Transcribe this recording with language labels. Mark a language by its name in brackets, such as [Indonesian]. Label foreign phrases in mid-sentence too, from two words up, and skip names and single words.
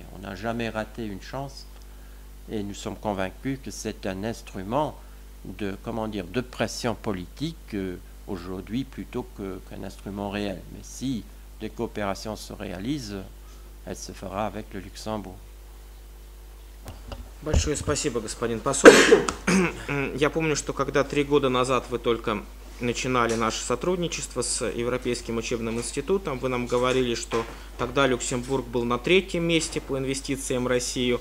[French] On n'a jamais raté une chance, et nous sommes convaincus que c'est un instrument de pression politique aujourd'hui plutôt qu'un instrument réel. Mais si des coopérations se réalisent, elle se fera avec le Luxembourg. [Russian] Большое спасибо, господин посол. Я помню, что когда 3 года назад вы только начинали наше сотрудничество с Европейским учебным институтом, вы нам говорили, что тогда Люксембург был на 3-м месте по инвестициям в Россию.